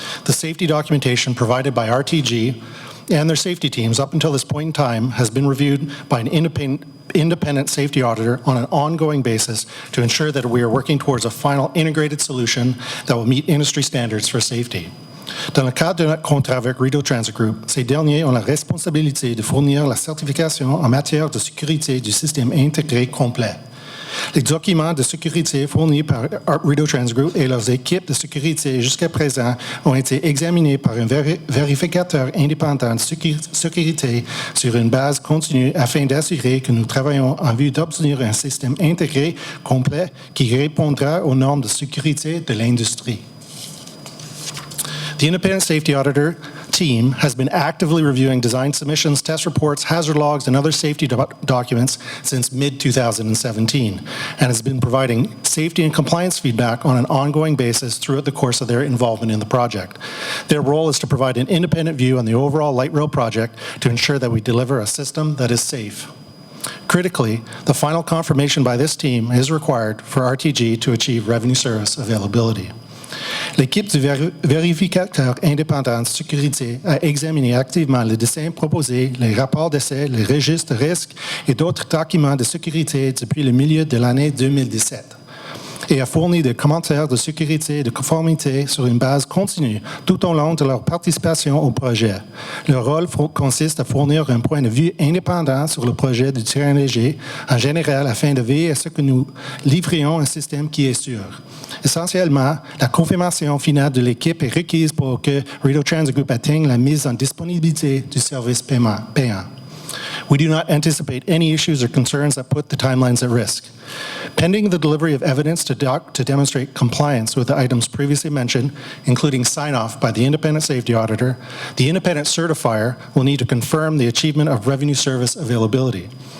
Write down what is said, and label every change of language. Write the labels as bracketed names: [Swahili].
[English] The safety documentation provided by RTG and their safety teams up until this point in time has been reviewed by an independent safety auditor on an ongoing basis to ensure that we are working towards a final integrated solution that will meet industry standards for safety. [French] Dans le cadre de notre contrat avec Radio Transit Group, ces derniers ont la responsabilité de fournir la certification en matière de sécurité du système intégré complet. Les documents de sécurité fournis par Radio Transit Group et leurs équipes de sécurité jusqu'à présent ont été examinés par un vérificateur indépendant de sécurité sur une base continue afin d'assurer que nous travaillons en vue d'obtenir un système intégré complet qui répondra aux normes de sécurité de l'industrie. [English] The independent safety auditor team has been actively reviewing design submissions, test reports, hazard logs, and other safety documents since mid-2017 and has been providing safety and compliance feedback on an ongoing basis throughout the course of their involvement in the project. Their role is to provide an independent view on the overall light rail project to ensure that we deliver a system that is safe. Critically, the final confirmation by this team is required for RTG to achieve revenue service availability. [French] L'équipe du vérificateur indépendant de sécurité a examiné activement le dessin proposé, les rapports d'essai, les registres de risques et d'autres documents de sécurité depuis le milieu de l'année 2017 et a fourni des commentaires de sécurité et de conformité sur une base continue tout au long de leur participation au projet. Leur rôle consiste à fournir un point de vue indépendant sur le projet du terrain léger en général afin de veiller à ce que nous livrions un système qui est sûr. Essentiellement, la confirmation finale de l'équipe est requise pour que Radio Transit Group atteigne la mise en disponibilité du service payant. [English] We do not anticipate any issues or concerns that put the timelines at risk. Pending the delivery of evidence to demonstrate compliance with the items previously mentioned, including sign-off by the independent safety auditor, the independent certifier will need to confirm the achievement of revenue service availability.